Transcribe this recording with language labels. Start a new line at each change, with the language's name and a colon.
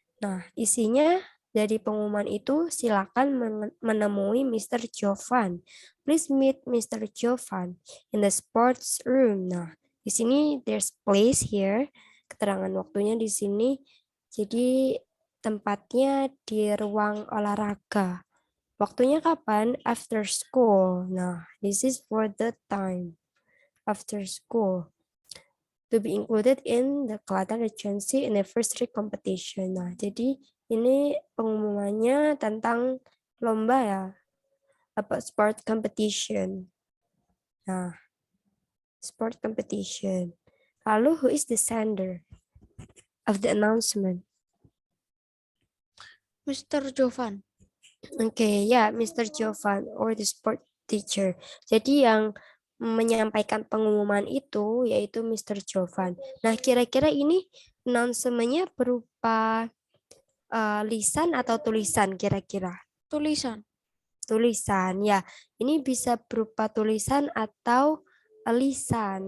Indonesian: Nah, isinya dari pengumuman itu silakan menemui Mr.
English: Jovan. Please meet Mr. Jovan in the sports room.
Indonesian: Nah, di sini
English: there's place here.
Indonesian: Keterangan waktunya di sini. Jadi tempatnya di ruang olahraga. Waktunya kapan?
English: After school. Nah, this is for the time after school to be included in the Kelantan Regency Anniversary Competition.
Indonesian: Nah, jadi ini pengumumannya tentang lomba ya, apa
English: sport competition. Nah, sport competition.
Indonesian: Lalu,
English: who is the sender of the announcement? Mr. Jovan.
Indonesian: Oke, ya, Mr.
English: Jovan or the sport teacher.
Indonesian: Jadi yang menyampaikan pengumuman itu yaitu Mr. Jovan. Nah, kira-kira ini announcement-nya berupa lisan atau tulisan kira-kira? Tulisan. Tulisan, ya. Ini bisa berupa tulisan atau lisan.